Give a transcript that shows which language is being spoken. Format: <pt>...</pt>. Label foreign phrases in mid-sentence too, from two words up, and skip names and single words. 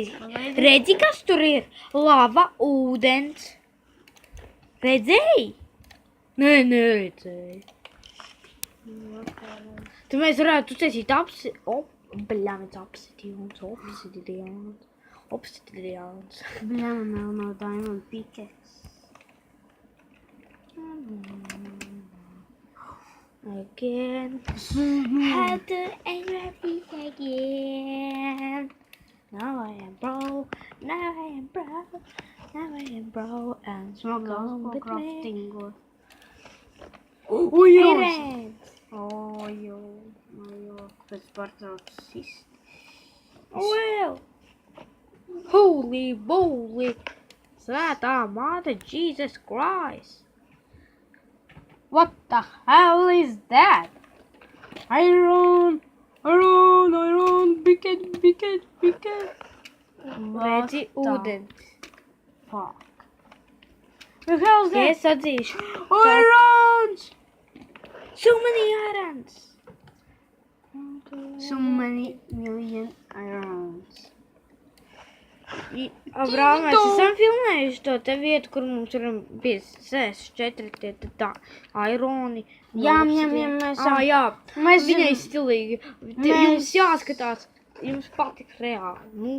<lv>Redzi, kas tur ir? Lava, ūdens. Redzēji? Nē, neredzēji. Tad mēs varētu uztaisīt obsidians. Bļā, man nav</lv> <en>diamond pickaxe. Again. How to engrave this again. Now I am broke. And</en> <lv>Smagās</lv> <en>with me.</en> <lv>craftingo. Irens. Ojo, pēc pārtrauc sist.</lv> <en>Well. Holy moly.</en> <lv>Svētā māte Jesus Christ.</lv> <en>What the hell is that? Iron, bucket.</en> <lv>Redzi ūdens.</lv> <en>Fuck. The hell's</en> <lv>Ja</lv> <en>that?</en> <lv>es atzīšu. Irons!</lv> <en>So many irons. So many million irons.</en> <lv>Abrāl, mēs esam filmējuši to te vietu, kur mums ir bija 64 tie tā ironi. Jā, mēs Jā, Mēs viņai zinām. stilīgi. Mēs- Jums jāskatās, jums patiks reāli. Nu,</lv>